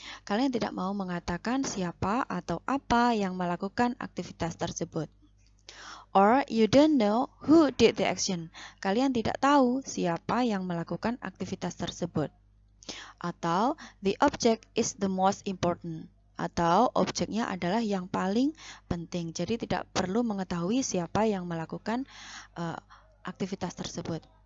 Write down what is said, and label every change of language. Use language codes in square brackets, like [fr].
[id] Kalian tidak mau mengatakan siapa atau apa yang melakukan aktivitas tersebut. [en] Or you don't know who did the action. [id] Kalian tidak tahu siapa yang melakukan aktivitas tersebut. Atau [en] the object is the most important, [id] atau objeknya adalah yang paling penting. Jadi tidak perlu mengetahui siapa yang melakukan aktivitas tersebut.